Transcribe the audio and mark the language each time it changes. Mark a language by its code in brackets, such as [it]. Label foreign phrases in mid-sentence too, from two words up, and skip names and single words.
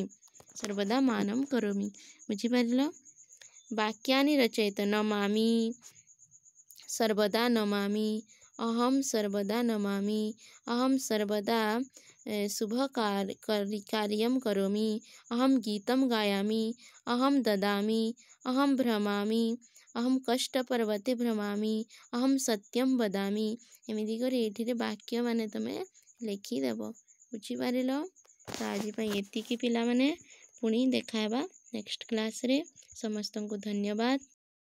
[sa] सर्वदा मानम करोमि बुझिपारिल वाक्यानि रचयत नमामि सर्वदा नमामि अहम सर्वदा नमामि अहम सर्वदा शुभ कार्यं करोमि अहम गीतं गायामि अहम ददामि अहम भ्रमामि अहम कष्ट पर्वते भ्रमामि, अहम सत्यम वदामि। [or] ଏମିତି କରି ଏଠିରେ ବାକ୍ୟ ମାନେ ତମେ ଲେଖିଦେବ। ବୁଝିପାରିଲ? ତ ଆଜି ଏତିକି ପିଲାମାନେ ପୁଣି ଦେଖା ହେବା [en] next class [or] ରେ। ସମସ୍ତଙ୍କୁ ଧନ୍ୟବାଦ।